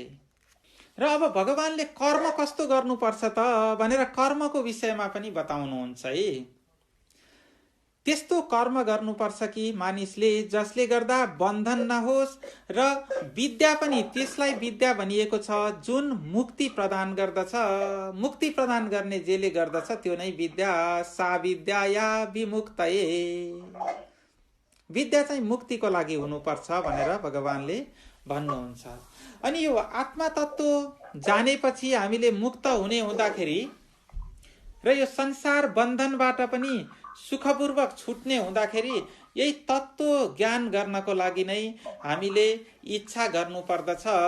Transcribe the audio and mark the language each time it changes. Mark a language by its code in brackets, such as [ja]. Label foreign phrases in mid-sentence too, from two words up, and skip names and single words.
[ne] र अब भगवानले कर्म कस्तो गर्नुपर्छ त भनेर कर्मको विषयमा पनि बताउनुहुन्छ है। त्यस्तो कर्म गर्नुपर्छ कि मानिसले जसले गर्दा बन्धन नहोस् र विद्या पनि त्यसलाई विद्या भनिएको छ जुन मुक्ति प्रदान गर्दछ। मुक्ति प्रदान गर्ने जेले गर्दछ त्यो नै विद्या। [sa] सा विद्या या विमुक्तये। [ne] विद्या चाहिँ मुक्तिको लागि हुनुपर्छ भनेर भगवानले भन्नुहुन्छ। अनि यो आत्मा तत्त्व जानेपछि हामीले मुक्त हुने हुँदाखेरि र यो संसार बन्धनबाट पनि सुखपूर्वक छुट्ने हुँदाखेरि यही तत्त्व ज्ञान गर्नको लागि नै हामीले इच्छा गर्नु पर्दछ।